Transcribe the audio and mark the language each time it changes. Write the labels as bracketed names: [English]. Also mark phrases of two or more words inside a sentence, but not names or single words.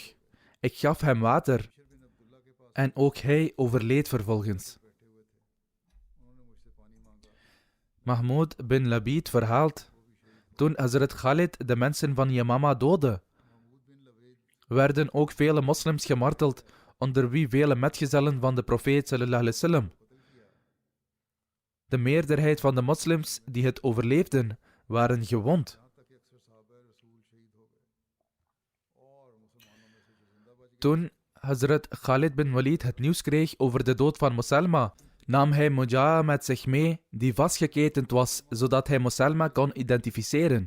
[Dutch] Ik gaf hem water en ook hij overleed vervolgens. Mahmoud bin Labid verhaalt: toen Hazrat Khalid de mensen van Yamama doodde, werden ook vele moslims gemarteld, onder wie vele metgezellen van de profeet [Arabic] صلى الله عليه وسلم. [Dutch] De meerderheid van de moslims die het overleefden, waren gewond. Toen Hazrat Khalid bin Walid het nieuws kreeg over de dood van Moselma, nam hij Mujaha met zich mee, die vastgeketend was, zodat hij Moselma kon identificeren.